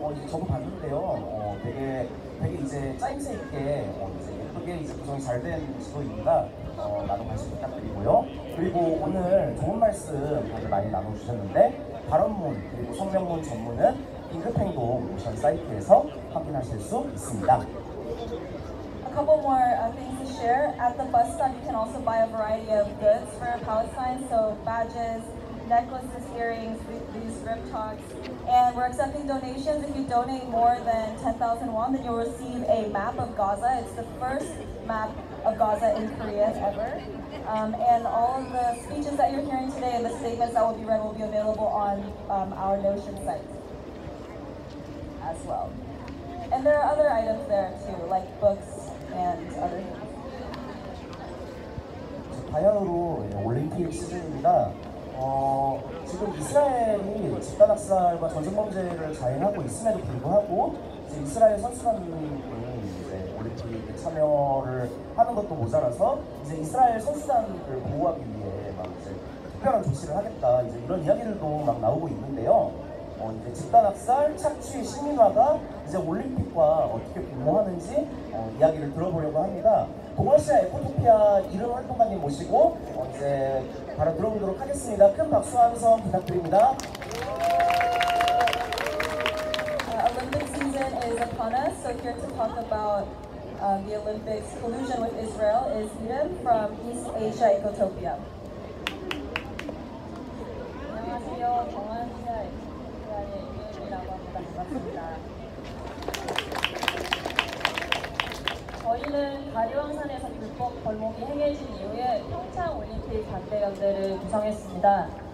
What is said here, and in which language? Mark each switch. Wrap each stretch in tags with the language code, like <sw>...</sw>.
<ko>저도 봤는데요. 되게 이제 짜임새 있게 이제 예쁘게 이제 구성이 잘 된 지도입니다. 많은 관심 부탁드리고요. 그리고 오늘 좋은 말씀 다들 많이 나눠주셨는데 발언문 그리고 성명문 전문은 긴급행동 모션 사이트에서 확인하실 수 있습니다.</ko> <en>A couple more things to share. At the bus stop, you can also buy a variety of goods for Palestine, so badges, necklaces, earrings, these rib talks. And we're accepting donations. If you donate more than 10,000 won, then you'll receive a map of Gaza. It's the first map of Gaza in Korea ever. And all of the speeches that you're hearing today and the statements that will be read will be available on our Notion site as well. And there are other items there too, like books and other things.</en> <ko>바야흐로 올림픽 시즌입니다. 지금 이스라엘이 집단학살과 전쟁범죄를 자행하고 있음에도 불구하고 이제 이스라엘 선수단이 이제 올림픽에 참여를 하는 것도 모자라서 이제 이스라엘 선수단을 보호하기 위해 막 이제 특별한 조치를 하겠다 이제 이런 이야기들도 막 나오고 있는데요. 이제 집단학살, 착취, 시민화가 이제 올림픽과 어떻게 공모하는지 이야기를 들어보려고 합니다. 동아시아 에코토피아 이름 활동가님 모시고 이제 바로 들어보도록 하겠습니다. 큰 박수와 함성 부탁드립니다.</ko> <en>Olympic season is upon us, so here to talk about the Olympics collusion with Israel is Eden from East Asia Ecotopia.</en> <ko>안녕하세요. 동아시아 에코토피아의 이은이라고 합니다. 반갑습니다. 저희는 가리왕산에서 불법 벌목이 행해진 이후에 평창 올림픽 반대연대를 구성했습니다.</ko>